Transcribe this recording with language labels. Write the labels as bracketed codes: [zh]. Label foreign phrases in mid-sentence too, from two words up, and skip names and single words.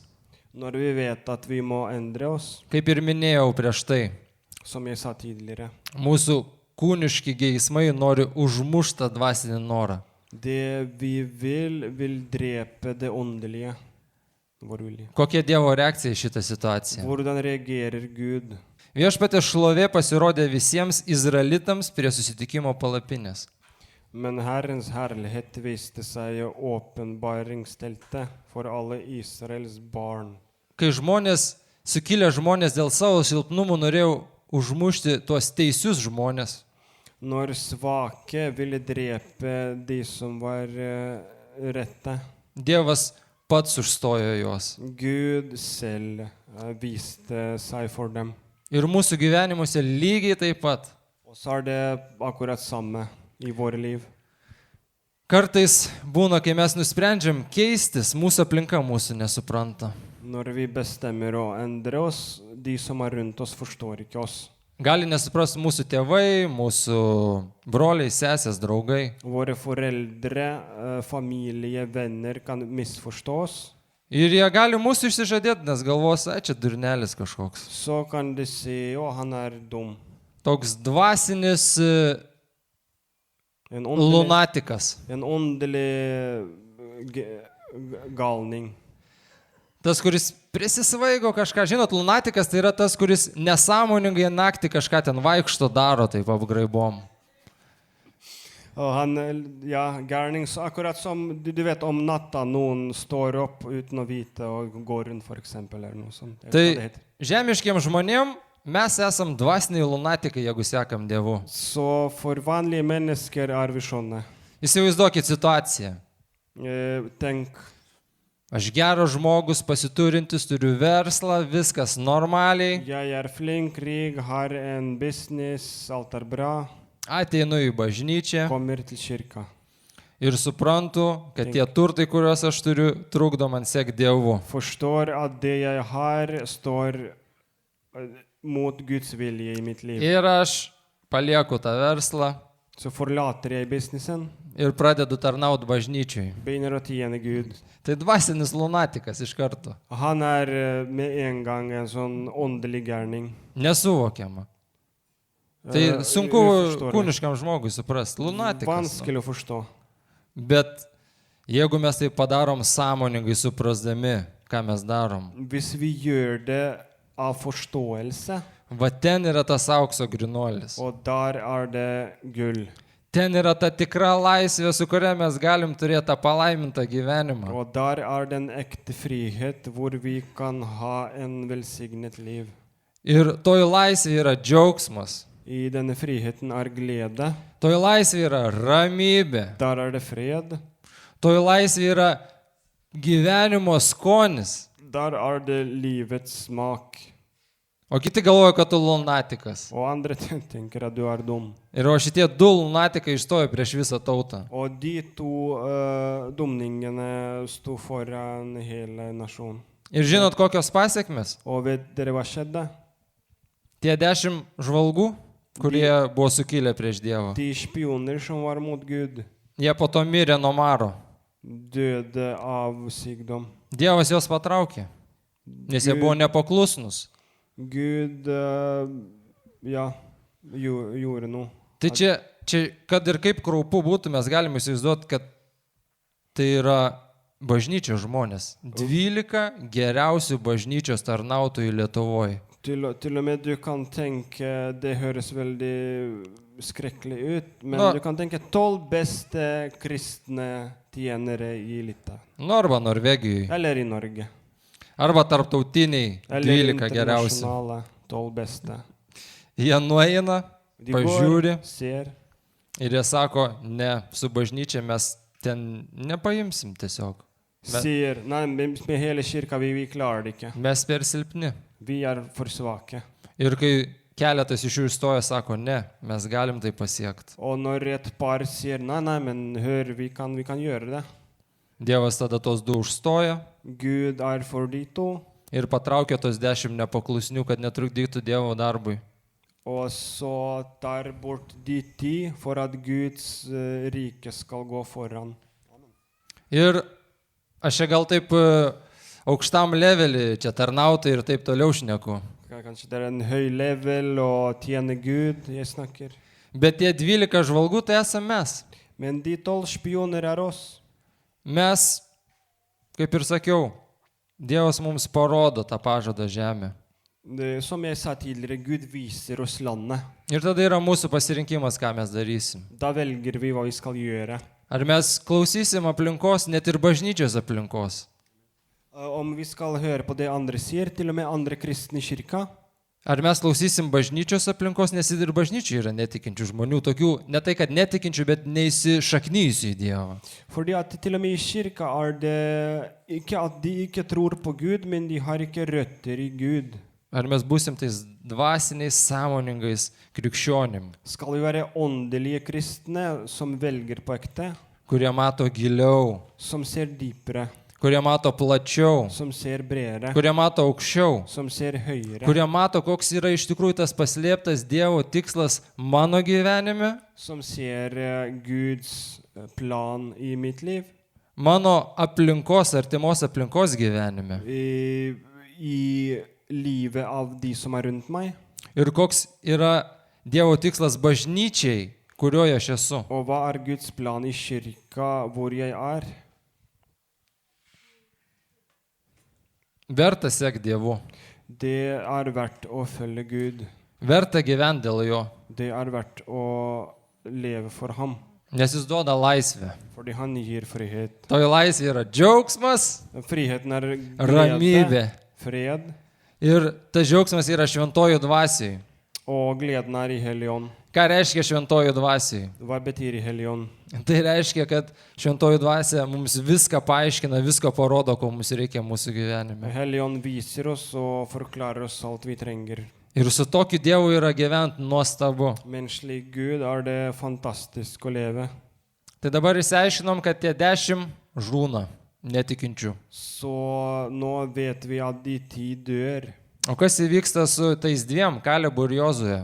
[no] Når vi vet at vi må endre oss, [lt] kaip ir minėjau prieš tai, [no] som jeg sa tidligere, [lt] mūsų kūniški geismai nori užmuštą dvasinį norą. [no] det vi vil drepe det åndelige. Vår vilje. [lt] Kokia Dievo reakcija į šitą situaciją? [no] Hvordan reagerer Gud? [lt] Viešpatės šlovė pasirodė visiems izraelitams prie susitikimo palapinės. [no] Men Herrens herlighet viste seg i åpenbaringsteltet for alle Israels barn. [lt] Kai sukilę žmonės dėl savo silpnumų norėjo užmušti tuos teisius žmonės, [no] Når svake ville drepe de som var rette, [lt] Dievas pats užstojo juos. [no] Gud selv viste seg for dem. [lt] Ir mūsų gyvenimuose lygiai taip pat. [no] Og så det akkurat samme i våre liv. [lt] Kartais būna, kai mes nusprendžiam keistis, mūsų aplinka mūsų nesupranta. [no] Når vi bestemmer å endre oss, de som er rundt oss forstår ikke oss. [lt] Gali nesuprasti mūsų tėvai, mūsų broliai, sesės, draugai. [no] Våre foreldre, familie, venner kan misforstå oss. [lt] Ir jie gali mūsų išsižadėti, nes galvos, čia durnelis kažkoks. [no] Så kan de si, å, han er dum. [lt] Toks dvasinis [no] En [lt] lunatikas. [no] åndelig galning. [lt] Tas, kuris prisisvaigo kažką. Žinot, lunatikas tai yra tas, kuris nesąmoningai naktį kažką ten vaikšto daro, taip apgraibom. [no] Og han, ja, gærning, så akkurat som du vet om natta, noen står opp uten å vite og går rundt for eksempel, eller noe sånt. Jeg vet hva det [lt] Tai [no] heter. [lt] žemiškiem žmonėm mes esam dvasiniai lunatikai, jeigu sekam Dievu. [no] Så for vanlige mennesker er vi sånne. [lt] Įsivaizduokit situaciją. [no] Tenk, [lt] Aš geras žmogus, pasiturintis, turiu verslą, viskas normaliai. [no] jeg er flink, rik, har en business, alt er bra, [lt] Ateinu į bažnyčią [no] kommer til kirka. [lt] ir suprantu, kad tie turtai, kuriuos aš turiu, trukdo man sekti Dievu. [no] Forstår at det jeg har står mot Guds vilje i mitt liv. [lt] Ir aš palieku tą verslą [no] Så forlater jeg businessen, [lt] ir pradedu tarnauti bažnyčiui. [no] begynner å tjene Gud. [lt] Tai dvasinis lunatikas iš karto. [no] Han er med en gang en sånn åndelig gærning. [lt] Nesuvokiama. Tai sunku [no] Uforståelig. [lt] kūniškam žmogui suprasti. Lunatikas. [no] Vanskelig å forstå. [lt] Bet jeigu mes tai padarom sąmoningai suprasdami, ką mes darom, [no] Hvis vi gjør det av forståelse, [lt] Va ten yra tas aukso grinuolis. [no] og der det gull. [lt] Ten yra ta tikra laisvė, su kuria mes galim turėti tą palaimintą gyvenimą. [no] Og der den ekte frihet, hvor vi kan ha en velsignet liv. [lt] Ir toj laisvė yra džiaugsmas. [no] I denne friheten glede, [lt] Toj laisvė yra ramybė. [no] der det fred, [lt] Toj laisvė yra gyvenimo skonis. [no] der det livets smak. [lt] O kiti galvoja, kad tu lunatikas. [no] Og andre tenker at du dum. [lt] Ir o šitie du lunatikai išstojo prieš visą tautą. [no] Og de to dumningene sto foran hele nasjonen. [lt] Ir žinot, kokios pasiekmes? [no] Og vet dere hva skjedde? [lt] Tie 10 žvalgų, kurie buvo sukilę prieš Dievą. [no] De spioner som var mot Gud, [lt] Jie po to mirė nuo maro. [no] døde av sykdom. [lt] Dievas juos patraukė, nes jie buvo nepaklusnus. [no] Gud gjorde noe. [lt] Tai čia, kad ir kaip kraupu būtų, mes galime įsivaizduoti, kad tai yra bažnyčios žmonės. 12 geriausių bažnyčios tarnautojų Lietuvoje. [no] Til og med du kan tenke, det høres veldig skrekkelig ut, men Nå- du kan tenke 12 beste kristne tjenere i Litauen. [lt] Nu, arba Norvegijoje, [no] Eller i Norge. [lt] arba tarptautiniai [no] Eller [lt] 12 geriausių. [no] internasjonale 12 beste. [lt] Jie nueina [no] De [lt] pažiūri [no] går, ser, [lt] ir jie sako, ne, su bažnyčia mes ten nepaimsim tiesiog. [no] sier, nei, med hele kirka, vi klarer det ikke. [lt] Mes per silpni. [no] Vi for svake. [lt] Ir kai keletas iš jų išstoja, sako, ne, mes galim tai pasiekti. [no] Og når et par sier, nei, men hør, vi kan gjøre det. [lt] Dievas tada tos 2 užstoja [no] Gud for de to, [lt] ir patraukia tos 10 nepaklusnių, kad netrukdytų Dievo darbui. [no] og så tar bort de 10 for at Guds rike skal gå foran. [lt] Ir aš čia gal taip aukštam levelį, čia tarnautai ir taip toliau šneku. [no] Kanskje det en høy level og tjene Gud jeg snakker. [lt] Bet tie 12 žvalgų tai esame mes. [no] Men de 12 spioner oss. [lt] Mes, kaip ir sakiau, Dievas mums parodo tą pažadą žemę. [no] Som jeg sa tidligere, Gud viser oss landet. [lt] Ir tada yra mūsų pasirinkimas, ką mes darysim. [no] Da velger vi hva vi skal gjøre. [lt] Ar mes klausysim aplinkos, net ir bažnyčios aplinkos. [no] Om vi skal høre på det andre sier, til og med andre kristne i kirka. [lt] Ar mes klausysim bažnyčios aplinkos, nes ir bažnyčiai yra netikinčių žmonių, tokių, ne tai kad netikinčių, bet neįsišaknyjusių į Dievą. [no] Fordi at til og med i kirka det ikke at de ikke tror på Gud, men de har ikke røtter i Gud. [lt] Ar mes būsim tais dvasiniais, sąmoningais krikščionim, [no] Skal vi være åndelige kristne som velger på ekte, [lt] kurie mato giliau, [no] som ser dypere, [lt] kurie mato plačiau, [no] som ser bredere, [lt] kurie mato aukščiau, [no] som ser høyere, [lt] kurie mato, koks yra iš tikrųjų tas paslėptas Dievo tikslas mano gyvenime, [no] som ser Guds plan i mitt liv, [lt] mano aplinkos, artimos aplinkos gyvenime. [no] i livet av de som rundt meg, [lt] Ir koks yra Dievo tikslas bažnyčiai, kurioje aš esu. [no] og hva Guds plan i kirka hvor jeg [lt] Verta sekti Dievu. [no] Det verdt å følge Gud. [lt] Verta gyventi dėl jo. [no] Det verdt å leve for ham, [lt] Nes jis duoda laisvę. [no] fordi han gir frihet. [lt] Toj laisvė yra džiaugsmas, [no] Friheten glede, [lt] ramybė. [no] fred, [lt] Ir tas džiaugsmas yra šventojų dvasiai. [no] og gleden i Hellig Ånd. [lt] Ką reiškia šventojų dvasiai? [no] Hva betyr i Hellig Ånd? [lt] Tai reiškia, kad šventojų dvasia mums viską paaiškina, viską parodo, ko mums reikia mūsų gyvenime. [no] Hellig Ånd viser oss og forklarer oss alt vi trenger. [lt] Ir su tokiu Dievu yra gyventi nuostabu. [no] Men slik Gud det fantastisk å leve. [lt] Tai dabar išsiaiškinom, kad tie 10 žūna netikinčių. [no] Så nå vet vi at de 10 dør. [lt] O kas įvyksta su tais 2, Kalebu ir Jozuje?